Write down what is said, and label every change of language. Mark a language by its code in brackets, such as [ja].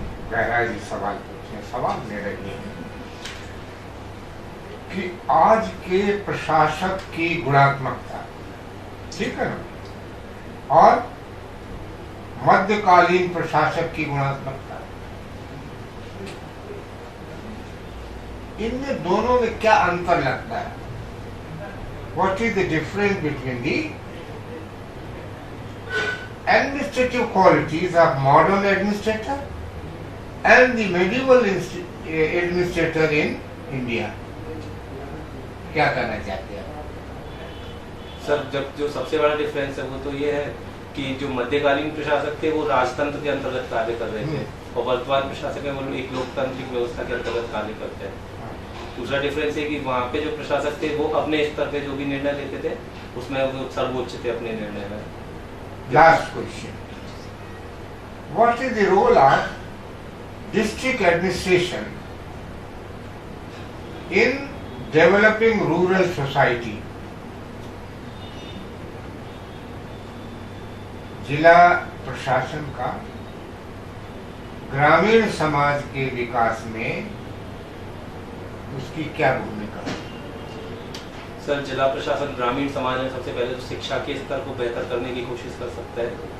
[hi] गहराई से सवाल पूछे, सवाल मेरा ये है कि आज के प्रशासक की गुणात्मकता, ठीक है ना, और मध्यकालीन प्रशासक की गुणात्मकता, इनमें दोनों में क्या अंतर लगता है? [en] What is the difference between the administrative qualities of modern administrator and the medieval administrator in India? [hi] क्या कहना चाहते हैं सर? जब जो सबसे बड़ा डिफरेंस है वो तो ये है कि जो मध्यकालीन प्रशासक थे वो राजतंत्र के अंतर्गत कार्य कर रहे थे और वर्तमान प्रशासक है वो एक लोकतांत्रिक व्यवस्था के अंतर्गत कार्य करते हैं। दूसरा डिफरेंस है कि वहाँ पे जो प्रशासक थे वो अपने स्तर पे जो भी निर्णय लेते थे उसमें वो सर्वोच्च थे अपने निर्णय में। [en] Last question. What is the role of district administration in developing rural society? [hi] जिला प्रशासन का ग्रामीण समाज के विकास में उसकी क्या भूमिका है? सर, जिला प्रशासन ग्रामीण समाज में सबसे पहले तो शिक्षा के स्तर को बेहतर करने की कोशिश कर सकता है।